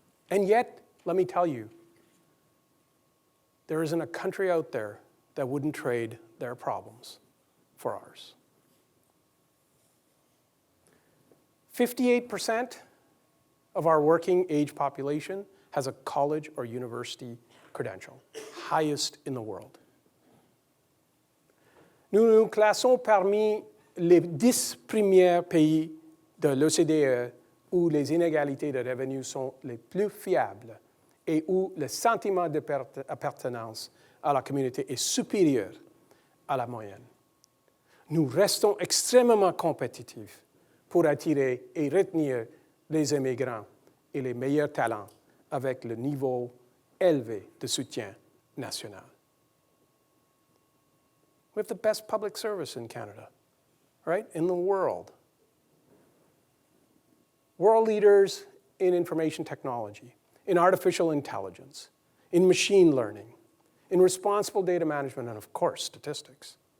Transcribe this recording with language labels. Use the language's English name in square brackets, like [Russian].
[English] And yet, let me tell you, there isn't a country out there that wouldn't trade their problems for ours. 58% of our working age population has a college or university credential, highest in the world. [French] Nous nous classons parmi les 10 premiers pays de l'OCDE où les inégalités de revenus sont les plus fiables et où le sentiment d'appartenance à la communauté est supérieur à la moyenne. Nous restons extrêmement compétitifs pour attirer et retenir les immigrants et les meilleurs talents avec le niveau élevé de soutien national. [English] We have the best public service in Canada, right? In the world. World leaders in information technology, in artificial intelligence, in machine learning, in responsible data management, and of course, statistics.